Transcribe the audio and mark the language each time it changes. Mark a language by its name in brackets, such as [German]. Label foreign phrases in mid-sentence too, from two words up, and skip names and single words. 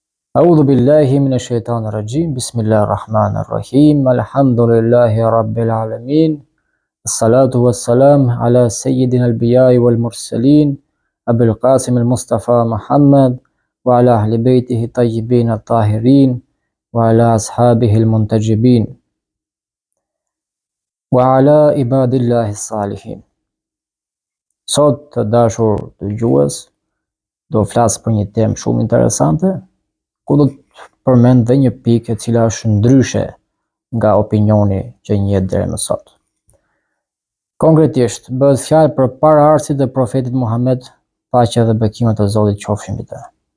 [Arabic] أعوذ بالله من الشيطان الرجيم بسم الله الرحمن الرحيم الحمد لله رب العالمين الصلاة والسلام على سيد الأنبياء والمرسلين أبي القاسم المصطفى محمد وعلى أهل بيته الطيبين الطاهرين وعلى أصحابه المنتجبين وعلى عباد الله الصالحين. [Albanian] Sot të dashur dëgjues, do flas për një temë shumë interesante, ku do të përmend dhe një pikë e cila është ndryshe nga opinioni që njihet deri më sot. Konkretisht, bëhet fjalë për paraardhësit e profetit Muhammed, paqja dhe bekimet e Zotit qofshin mbi të.